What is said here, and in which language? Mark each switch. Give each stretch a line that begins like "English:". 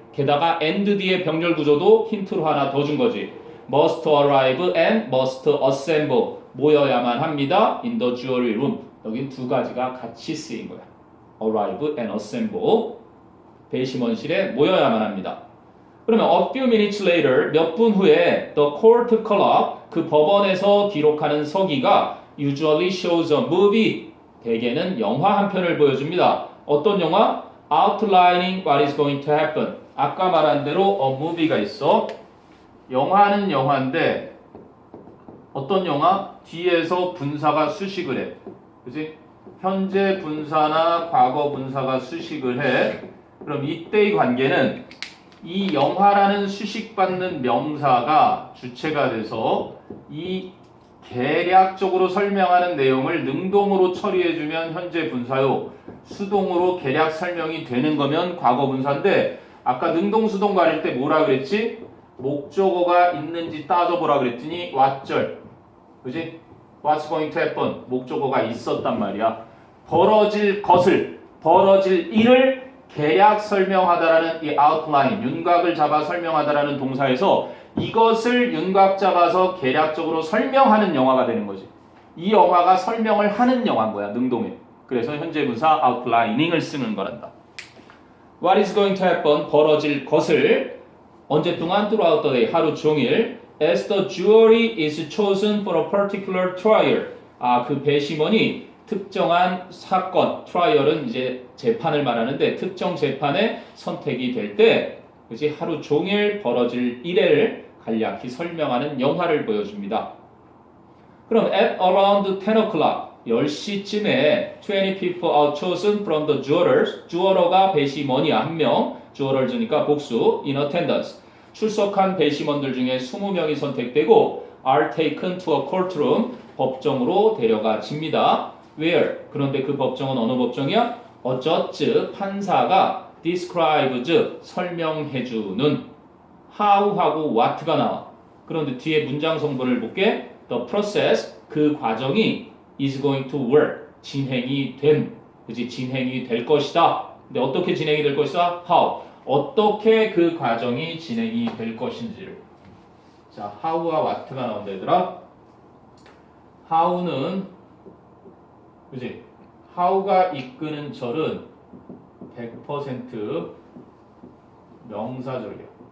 Korean: 게다가 and 뒤에 병렬 구조도 힌트로 하나 더 준 거지.
English: must arrive and must assemble.
Korean: 모여야만 합니다.
English: in the jury room.
Korean: 여긴 두 가지가 같이 쓰인 거야.
English: arrive and assemble.
Korean: 배심원실에 모여야만 합니다. 그러면
English: a few minutes later,
Korean: 몇 분 후에
English: the court clock,
Korean: 그 법원에서 기록하는 서기가
English: usually shows a movie,
Korean: 대개는 영화 한 편을 보여줍니다. 어떤 영화?
English: outlining what is going to happen.
Korean: 아까 말한 대로
English: a movie
Korean: 가 있어. 영화는 영화인데 어떤 영화? 뒤에서 분사가 수식을 해. 그치? 현재 분사나 과거 분사가 수식을 해. 그럼 이때의 관계는 이 영화라는 수식받는 명사가 주체가 돼서 이 계략적으로 설명하는 내용을 능동으로 처리해주면 현재 분사요, 수동으로 계략 설명이 되는 거면 과거 분사인데 아까 능동 수동 가릴 때 뭐라 그랬지? 목적어가 있는지 따져보라 그랬더니 왓절, 그지?
English: What's going to happen?
Korean: 목적어가 있었단 말이야. 벌어질 것을, 벌어질 일을 계략 설명하다라는 이 outline, 윤곽을 잡아 설명하다라는 동사에서 이것을 윤곽 잡아서 계략적으로 설명하는 영화가 되는 거지. 이 영화가 설명을 하는 영화인 거야, 능동에. 그래서 현재 분사 outlining을 쓰는 거란다.
English: What is going to happen?
Korean: 벌어질 것을 언제 동안
English: throughout the day,
Korean: 하루 종일
English: as the jury is chosen for a particular trial.
Korean: 그 배심원이 특정한 사건, 트라이얼은 이제 재판을 말하는데 특정 재판에 선택이 될 때 그치? 하루 종일 벌어질 일을 간략히 설명하는 영화를 보여줍니다.
English: 그럼 at around 10 o'clock,
Korean: 10시쯤에
English: 20 people are chosen from the jurors.
Korean: 주어러가 배심원이야, 한 명. jurors,니까 복수.
English: in attendance.
Korean: 출석한 배심원들 중에 20명이 선택되고
English: are taken to a courtroom.
Korean: 법정으로 데려가집니다.
English: Where?
Korean: 그런데 그 법정은 어느 법정이야?
English: A judge,
Korean: 판사가
English: describes,
Korean: 설명해주는 how하고 what가 나와. 그런데 뒤에 문장 성분을 볼게.
English: The process,
Korean: 그 과정이
English: is going to work,
Korean: 진행이 됨. 그치? 진행이 될 것이다. 근데 어떻게 진행이 될 것이다?
English: How.
Korean: 어떻게 그 과정이 진행이 될 것인지를. 자, how와 what가 나온다 얘들아. how는 그치? how가 이끄는 절은 100% 명사절이야.